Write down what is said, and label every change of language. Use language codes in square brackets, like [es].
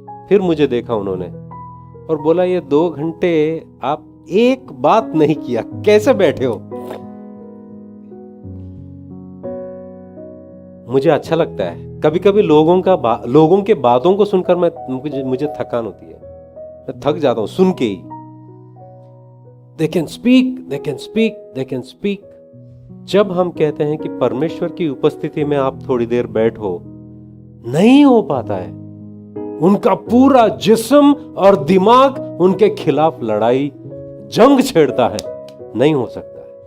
[hi] फिर मुझे देखा उन्होंने और बोला, ये 2 घंटे आप एक बात नहीं किया, कैसे बैठे हो? मुझे अच्छा लगता है कभी कभी लोगों के बातों को सुनकर मुझे थकान होती है, मैं थक जाता हूं सुन के ही। [en] They can speak, they can speak, they can speak। [hi] जब हम कहते हैं कि परमेश्वर की उपस्थिति में आप थोड़ी देर बैठो, नहीं हो पाता है। उनका पूरा जिस्म और दिमाग उनके खिलाफ लड़ाई, जंग छेड़ता है, नहीं हो सकता है।